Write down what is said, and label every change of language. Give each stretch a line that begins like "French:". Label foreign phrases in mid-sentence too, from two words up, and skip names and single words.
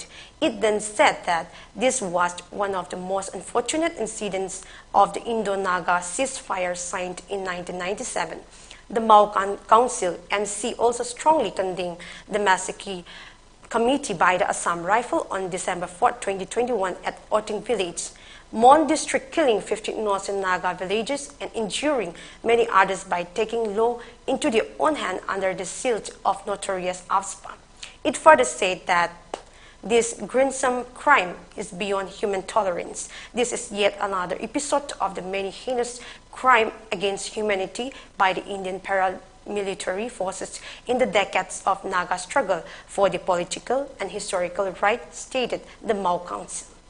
English: It then said that this was one of the most unfortunate incidents of the Indo-Naga ceasefire signed in 1997. The Mao Council MC also strongly condemned the massacre committee by the Assam Rifle on December 4, 2021 at Oting village. Mon district killing 15 innocent Naga villages and injuring many others by taking law into their own hand under the shield of notorious AFSPA. It further said that this gruesome crime is beyond human tolerance. This is yet another episode of the many heinous crimes against humanity by the Indian paramilitary forces in the decades of Naga struggle for the political and historical right, stated the Mao Council.